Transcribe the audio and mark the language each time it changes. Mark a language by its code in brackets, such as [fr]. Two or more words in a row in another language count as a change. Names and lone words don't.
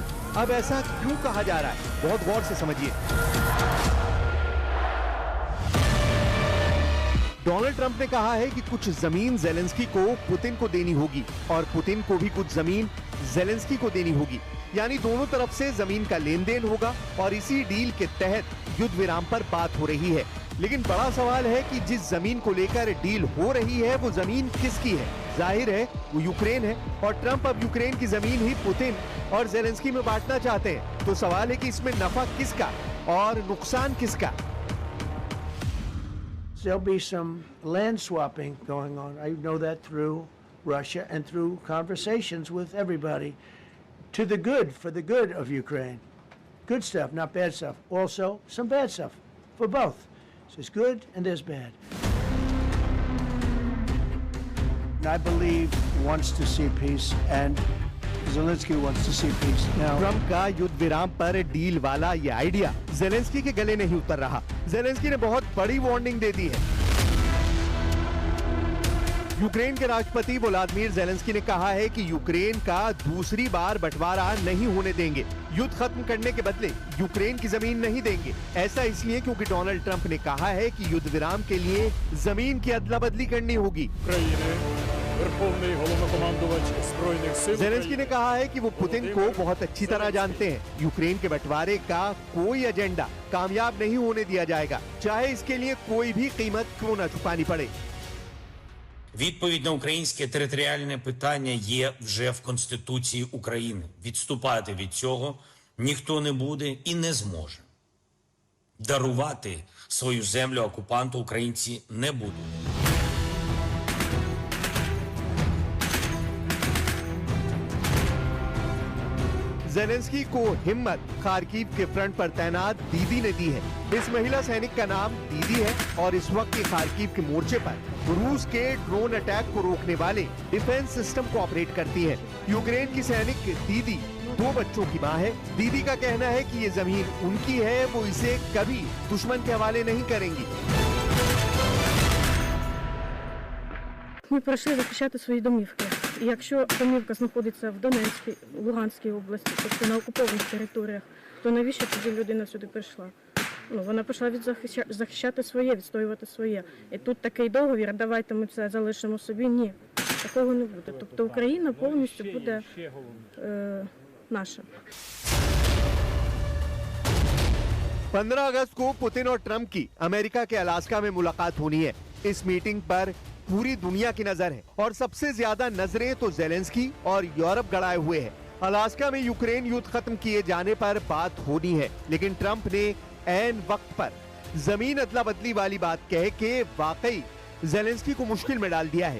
[hi] अब ऐसा क्यों कहा जा रहा है, बहुत गौर से समझिए। डोनाल्ड ट्रंप ने कहा है कि कुछ जमीन जेलेंस्की को पुतिन को देनी होगी और पुतिन को भी कुछ जमीन जेलेंस्की को देनी होगी, यानी दोनों तरफ से जमीन का लेन देन होगा और इसी डील के तहत युद्ध विराम पर बात हो रही है। लेकिन बड़ा सवाल है कि जिस जमीन को लेकर डील हो रही है वो जमीन किसकी है। जाहिर है वो यूक्रेन है और ट्रंप अब यूक्रेन की जमीन ही पुतिन और जेलेंस्की में बांटना चाहते हैं। तो सवाल है कि इसमें नफा किसका और नुकसान किसका। [en] There'll be some land swapping going on. I know that through Russia and through conversations with everybody. To the good, for the good of Ukraine. Good stuff, not bad stuff. Also, some bad stuff for both. So there's good and there's bad. I believe he wants to see peace and Zelensky wants to see peace. Now, [hi] ट्रंप का युद्ध विराम पर डील वाला ये आइडिया जेलेंस्की के गले नहीं उतर रहा। जेलेंस्की ने बहुत बड़ी वार्निंग दे दी है। यूक्रेन के राष्ट्रपति व्लादिमीर जेलेंस्की ने कहा है कि यूक्रेन का दूसरी बार बंटवारा नहीं होने देंगे। युद्ध खत्म करने के बदले यूक्रेन की जमीन नहीं देंगे। ऐसा इसलिए क्योंकि डोनाल्ड ट्रंप ने कहा है कि युद्ध विराम के लिए जमीन की अदला बदली करनी होगी। जेलेंस्की ने कहा है कि वो पुतिन को बहुत अच्छी तरह जानते हैं। यूक्रेन के बंटवारे का कोई एजेंडा कामयाब नहीं होने दिया जाएगा, चाहे इसके लिए कोई भी कीमत क्यों न चुकानी पड़े। [uk] Відповідь на українське територіальне питання є вже в Конституції України. Відступати від цього ніхто не буде і не зможе. Дарувати свою землю окупанту українці не будуть. [hi] जेलेंस्की को हिम्मत खार्किव के फ्रंट पर तैनात दीदी ने दी है। इस महिला सैनिक का नाम दीदी है और इस वक्त के खार्किव के मोर्चे पर रूस के [en] drone attack [hi] को रोकने वाले [en] defense system [hi] को ऑपरेट करती है। यूक्रेन की सैनिक दीदी 2 बच्चों की मां है। दीदी का कहना है कि ये जमीन उनकी है, वो इसे कभी दुश्मन के हवाले नहीं करेंगी। [uk] Ми прийшли захищати свої домівки. І якщо домівка знаходиться в Донецькій, Луганській області, тобто на окупованих територіях, то навіщо тоді людина сюди прийшла? Вона прийшла захищати своє, відстоювати своє. І тут такий договір, давайте ми це залишимо собі. Ні, такого не буде. Тобто Україна повністю буде наша. [hi] 15 अगस्त को पुतिन और ट्रंप की अमेरिका के अलास्का में मुलाकात होनी है। इस मीटिंग पर पूरी दुनिया की नजर है और सबसे ज्यादा नजरें तो जेलेंस्की और यूरोप गड़ाए हुए हैं। अलास्का में यूक्रेन युद्ध खत्म किए जाने पर बात होनी है, लेकिन ट्रंप ने ऐन वक्त पर जमीन अदला बदली वाली बात कह के वाकई जेलेंस्की को मुश्किल में डाल दिया है।